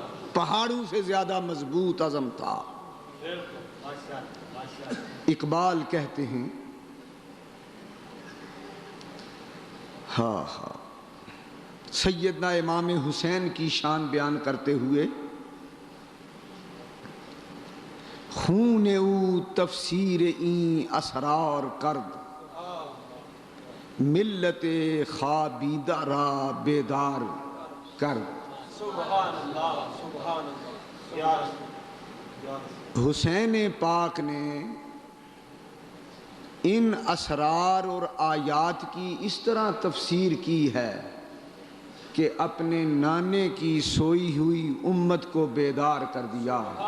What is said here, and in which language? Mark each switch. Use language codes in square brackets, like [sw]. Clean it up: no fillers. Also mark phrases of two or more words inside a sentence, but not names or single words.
[ur] پہاڑوں سے زیادہ مضبوط عزم تھا. اقبال کہتے ہیں سیدنا امام حسین کی شان بیان کرتے ہوئے, [fa] خون او تفسیر این اسرار کرد, ملت خوابیدہ را بیدار کرد. [ar] سبحان اللہ سبحان اللہ. یا رسول [ur] حسین پاک نے ان اسرار اور آیات کی اس طرح تفسیر کی ہے کہ اپنے نانے کی سوئی ہوئی امت کو بیدار کر دیا.